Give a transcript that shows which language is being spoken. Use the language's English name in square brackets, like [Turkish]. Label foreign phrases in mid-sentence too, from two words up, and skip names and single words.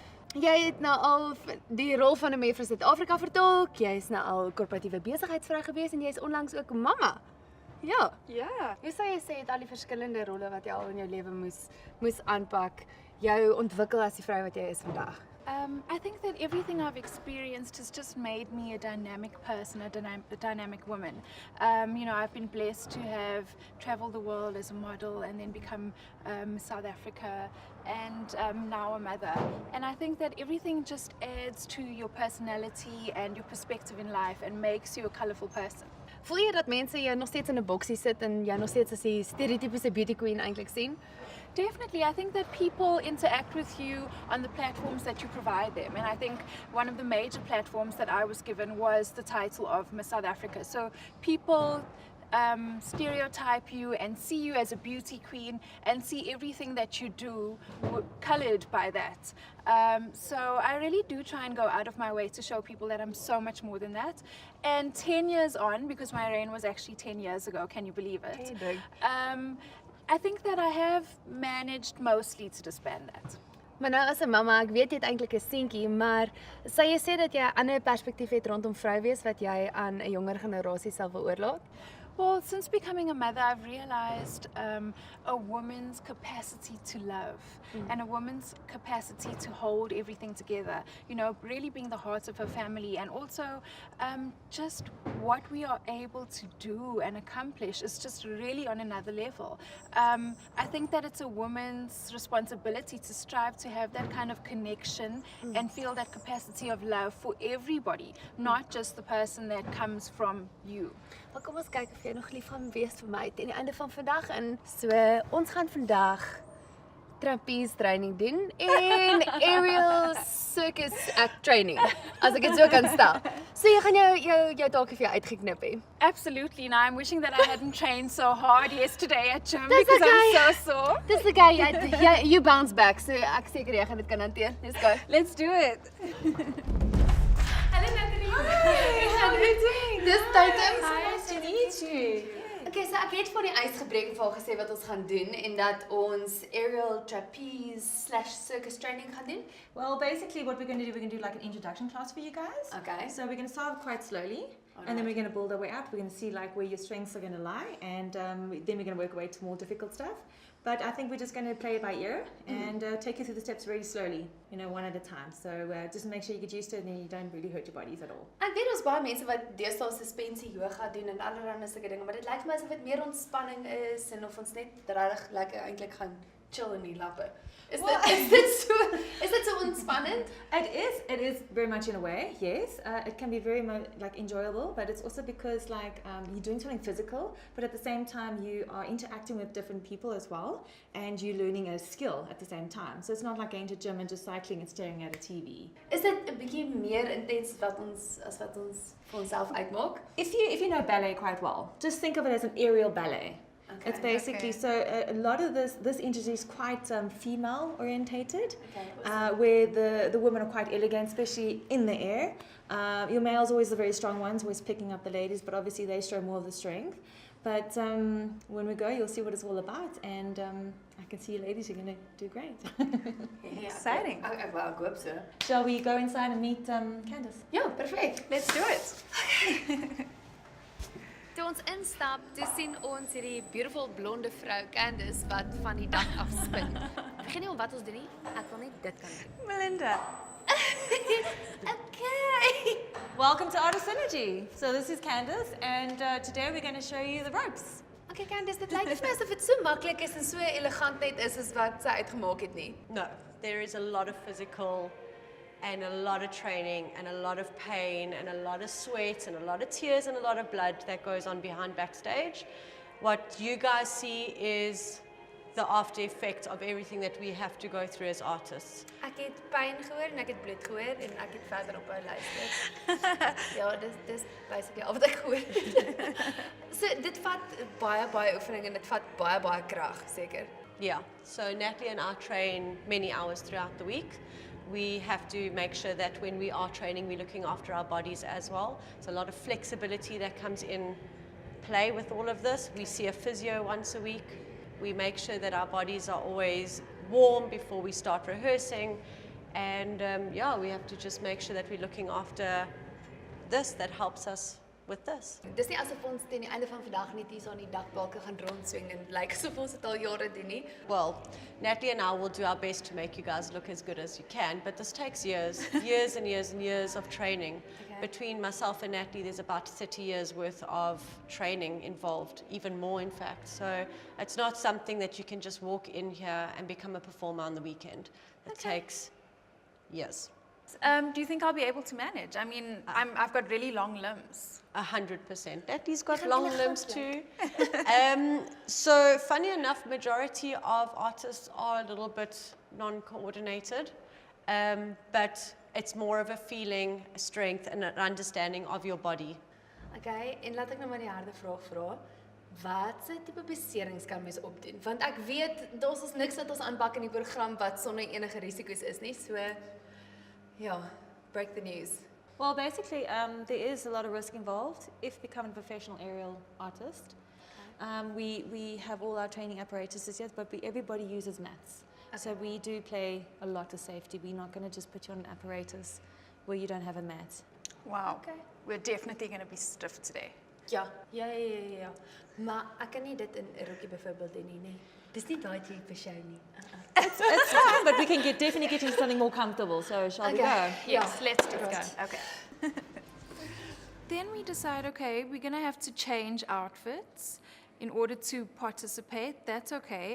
[Afrikaans] Jy het nou al die rol van 'n mevrou Suid-Afrika vertolk, jy is nou al korporatiewe besigheidsvrou gewees en jy is onlangs ook mamma. Ja. Ja. Hoe sou jy sê het al die verskillende rolle wat jy al in jou lewe moes aanpak, jou ontwikkel as die vrou wat jy is vandag? [English] I think that everything I've experienced has just made me a dynamic person, a dynamic woman. I've been blessed to have traveled the world as a model and then become South Africa and now a mother. And I think that everything just adds to your personality and your perspective in life and makes you a colourful person. [Afrikaans] Voel jy dat mense jou nog steeds in 'n boksie sit en jou nog steeds as die stereotypiese [English] beauty queen [Afrikaans] eintlik sien? [English] Definitely. I think that people interact with you on the platforms that you provide them. And I think one of the major platforms that I was given was the title of Miss South Africa. So people stereotype you and see you as a beauty queen and see everything that you do colored by that. So I really do try and go out of my way to show people that I'm so much more than that. And 10 years on, because my reign was actually 10 years ago, can you believe it? Okay, big. I think that I have managed mostly to disband that. [Afrikaans] Maar nou as 'n mamma, ek weet jy het eintlik 'n seentjie, maar sou jy sê dat jy 'n ander perspektief het rondom vrou wees wat jy aan 'n jonger generasie sal wil oorlaat? [English] Well, since becoming a mother, I've realized a woman's capacity to love and a woman's capacity to hold everything together, really being the heart of her family, and also just what we are able to do and accomplish is just really on another level. I think that it's a woman's responsibility to strive to have that kind of connection and feel that capacity of love for everybody, not just the person that comes from you. [Afrikaans] Maar kom ons kyk of jy nog lief gaan wees vir my teen die einde van vandag. En so, ons gaan vandag [English] trapeze training [Afrikaans] doen en [English] aerial circus act training, [Afrikaans] as ek dit so kan stel. So jy gaan jou dalk vir jou uitgeknip hê. [English] Absolutely. Now I'm wishing that I hadn't trained so hard yesterday at gym because I'm so sore. [Afrikaans] Dis okay, [English] you bounce back. [Afrikaans] So ek seker jy gaan dit kan hanteer. [English] Let's go. Let's do it. [Afrikaans] Hallo Natalie. [English] How are you doing? [Afrikaans] Dis tyd om. [English] Nice to meet you. [Afrikaans] Okay, so ek het van die ys gebreek en vir haar gesê wat ons gaan doen en dat ons [English] aerial trapeze/circus training [Afrikaans] gaan doen. [English] Well, basically what we're going to do, we're going to do like an introduction class for you guys. Okay. So we're going to start quite slowly, and then we're going to build our way up. We're going to see like where your strengths are going to lie, and then we're going to work our way to more difficult stuff. But I think we're just going to play it by ear and take you through the steps very slowly, one at a time. So just make sure you get used to it and you don't really hurt your bodies at all. [Afrikaans] Ek weet ons baie mense wat deesdae suspensie yoga doen en allerlei sulke dinge, maar dit lyk vir my asof dit meer ontspanning is en of ons net regtig lekker eintlik gaan chill in die lappe. Is dit so ontspannend? [English] It is very much in a way, yes. It can be very enjoyable, but it's also because you're doing something physical, but at the same time you are interacting with different people as well, and you're learning a skill at the same time. So it's not like going to gym and just cycling and staring at a TV. [Afrikaans] Is dit 'n bietjie meer intens wat ons vir onsself uitmaak? [English] If you know ballet quite well, just think of it as an aerial ballet. Okay, it's basically so a lot of this industry is quite female orientated, where the women are quite elegant, especially in the air. Your males always the very strong ones, always picking up the ladies, but obviously they show more of the strength. But when we go, you'll see what it's all about, and I can see you ladies are going to do great. Exciting. [Afrikaans] Ek hoop so. [English] Shall we go inside and meet Candice? [Afrikaans] Ja, perfek. [English] Let's do it. [Afrikaans] Toe ons instap, toe sien ons hierdie beautiful blonde vrou Candice wat van die dak af spin. Ek weet nie wat ons doen nie. Ek wil net dit kan doen. Melinda. [English] Okay. Welcome to Artist Synergy. So this is Candice, and today we're going to show you the ropes. [Afrikaans] Okay Candice, dit lyk vir my asof dit so maklik is en so elegant net is as wat sy uitgemaak het nie. [English] No, there is a lot of physical and a lot of training and a lot of pain and a lot of sweat and a lot of tears and a lot of blood that goes on behind backstage. What you guys see is the after effect of everything that we have to go through as artists. [Afrikaans] Ek het pyn gehoor en ek het bloed gehoor en ek het verder op haar luister. Ja, dis basically al wat ek gehoor het. So dit vat baie oefening en dit vat baie krag, seker. [English] Yeah, so Natalie and I train many hours throughout the week. We have to make sure that when we are training, we're looking after our bodies as well. So a lot of flexibility that comes in play with all of this. We see a physio once a week. We make sure that our bodies are always warm before we start rehearsing. And yeah, we have to just make sure that we're looking after this that helps us with this. [Afrikaans] Dis nie asof ons teen die einde van vandag net hier so aan die dakbalke gaan rondswing en lyk asof ons dit al jare doen nie. [English] Well, Natalie and I will do our best to make you guys look as good as you can, but this takes years and years of training. Okay. Between myself and Natalie, there's about 30 years worth of training involved, even more in fact. So it's not something that you can just walk in here and become a performer on the weekend. It takes years. Do you think I'll be able to manage? I mean, I've got really long limbs. 100%. Natalie's got long limbs too. So funny enough, majority of artists are a little bit non-coordinated, but it's more of a feeling, a strength and an understanding of your body. [Afrikaans] Okay, en laat ek nou maar die harde vraag vra. Watse tipe beserings kan mens opdoen? Want ek weet daar's ons niks wat ons aanpak in die program wat sonder enige risiko's is nie. So ja, [English] break the news. Well, basically, there is a lot of risk involved if becoming a professional aerial artist. We have all our training apparatuses, yes, but everybody uses mats. Okay. So we do play a lot of safety. We're not going to just put you on an apparatus where you don't have a mat. Wow. Okay. We're definitely going to be stiff today. [Afrikaans] Ja. Maar ek kan nie dit in 'n rokkie byvoorbeeld doen nie. Dis nie daai tipe show nie. [English] It's fine, but we can definitely get into something more comfortable. So shall we go? Yes, let's do Right. it. Okay. Then we decide, okay, we're going to have to change outfits in order to participate. That's okay.